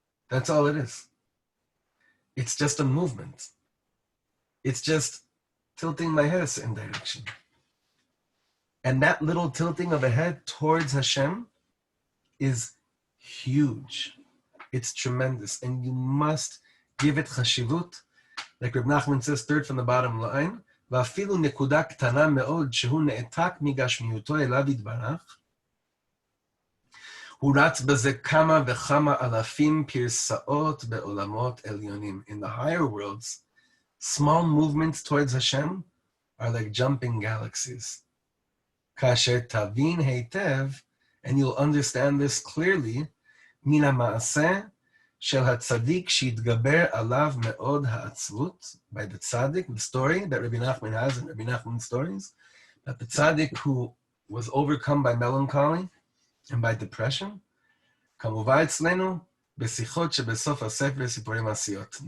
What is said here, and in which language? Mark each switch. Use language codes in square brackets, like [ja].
[en] That's all it is. It's just a movement. It's just tilting my head a certain direction. And that little tilting of a head towards Hashem is huge. It's tremendous. And you must give it chashivut. Like Rebbe Nachman says, third from the bottom line, [he] ואפילו נקודה קטנה מאוד שהוא נעתק מגשמיותו אליו יתברך, הוא רץ בזה כמה וכמה אלפים פרסאות בעולמות עליונים. [en] In the higher worlds, small movements towards Hashem are like jumping galaxies. [he] כאשר תבין היטב, [en] and you'll understand this clearly, [he] מן המעשה של הצדיק שהתגבר עליו מאוד העצבות, [en] by the tzaddik, the story that Rabbi Nachman has in Rabbi Nachman's stories, that the tzaddik who was overcome by melancholy and by depression, [he] כמובן אצלנו בשיחות שבסוף הספר סיפורי מעשיות.